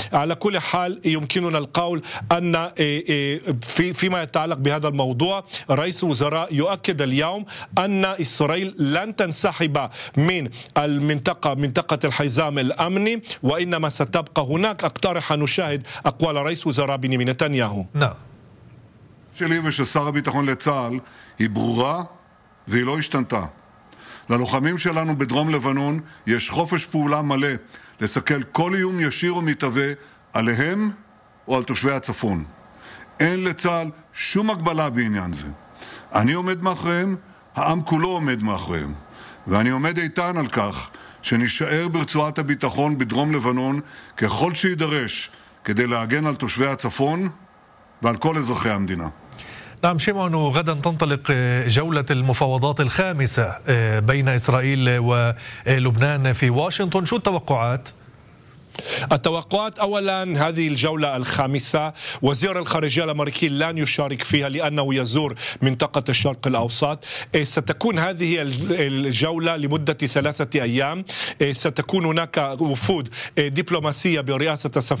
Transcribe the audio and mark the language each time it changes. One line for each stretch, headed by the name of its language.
Arabic: على كل حال يمكننا القول أن فيما يتعلق بهذا الموضوع رئيس وزراء يؤكد اليوم أن إسرائيل لن تنسحب من المنطقة منطقة الحزام الأمني، وإنما ستبقى هناك. أقترح أن نشاهد أقوال رئيس وزراء بنيامين نتنياهو. نعم.
Hebrew: שלי ושל שר הביטחון לצה"ל היא ברורה והיא לא השתנתה. ללוחמים שלנו בדרום לבנון יש חופש פעולה מלא לסכל כל איום ישיר ומתהווה עליהם או על תושבי הצפון. אין לצה"ל שום הגבלה בעניין זה. אני עומד מאחריהם, העם כולו עומד מאחריהם. ואני עומד איתן על כך שנשאר ברצועת הביטחון בדרום לבנון ככל שידרש כדי להגן על תושבי הצפון ועל כל אזרחי המדינה.
Arabic: نعم شيمون وغدا تنطلق جولة المفاوضات الخامسة بين إسرائيل ولبنان في واشنطن شو التوقعات؟ التوقعات أولا هذه الجولة الخامسة وزير الخارجية الأمريكي لن يشارك فيها لأنه يزور منطقة الشرق الأوسط ستكون هذه الجولة لمدة 3 أيام ستكون هناك وفود دبلوماسية برئاسة